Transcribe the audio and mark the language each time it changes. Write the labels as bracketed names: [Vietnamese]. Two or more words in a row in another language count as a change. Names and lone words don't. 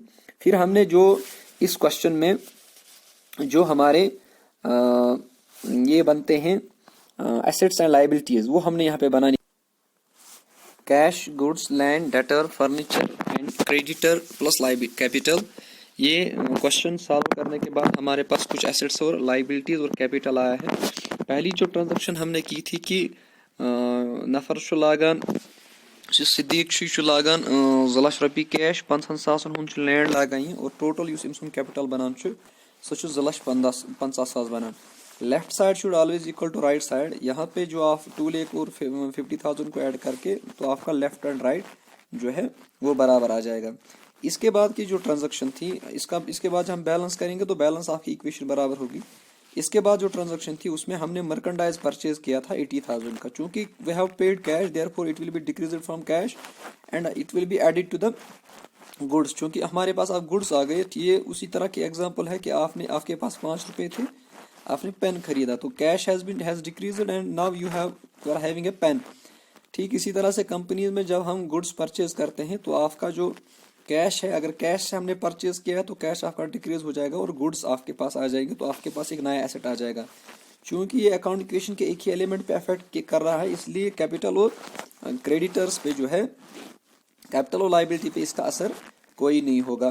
[Hindi] फिर हमने जो इस क्वेश्चन में जो हमारे ये बनते हैं [English] assets and liabilities, [Hindi] वो हमने यहाँ पे बनानी। [English] cash, goods, land, debtor, furniture and creditor plus capital. [Hindi] ये क्वेश्चन सॉल्व करने के बाद हमारे पास कुछ एसेट्स और लाइबिलिटीज और कैपिटल आया है। पहली जो ट्रांजैक्शन हमने की थी [Kashmiri] कि नफर छु लागन सिद्दीक छु लागन 2 लाख रुपये कैश 50,000 हुन छु लैंड लागन ये और टोटल युस इमसुन कैपिटल बनान छु सो छु 2,50,000 बनान। [English] left side should always equal to right side. [Hindi] यहाँ पे जो आप 2 लाख और 50,000 को ऐड करके तो आपका [English] left and right [Hindi] जो है वो बराबर आ जाएगा। इसके बाद की जो ट्रांजैक्शन थी इसके बाद हम बैलेंस करेंगे तो बैलेंस आपकी इक्वेशन बराबर होगी। इसके बाद जो ट्रांजैक्शन थी उसमें हमने मर्केंडाइज परचेज किया था 80,000 का। [English] चूंकि we have paid cash therefore it will be decreased from cash and it will be added to the goods. [Hindi] चूंकि हमारे पास अब गुड्स आ गए, ये उसी तरह की एग्जांपल है कि आपके पास 5 रुपए थे, आपने पेन खरीदा तो [English] cash has decreased and now you are having a pen. [Hindi] ठीक इसी तरह से कंपनीज में जब हम [English] goods purchase [Hindi] करते हैं तो आपका जो कैश है, अगर कैश से हमने परचेज किया है तो कैश आपका डिक्रीज हो जाएगा और गुड्स आपके पास आ जाएंगे तो आपके पास एक नया एसेट आ जाएगा। क्योंकि ये [English] account equation [Hindi] के एक ही एलिमेंट पे अफेक्ट कर रहा है, इसलिए कैपिटल और क्रेडिटर्स पे जो है, कैपिटल और लाइबिलिटी पे इसका असर कोई नहीं होगा।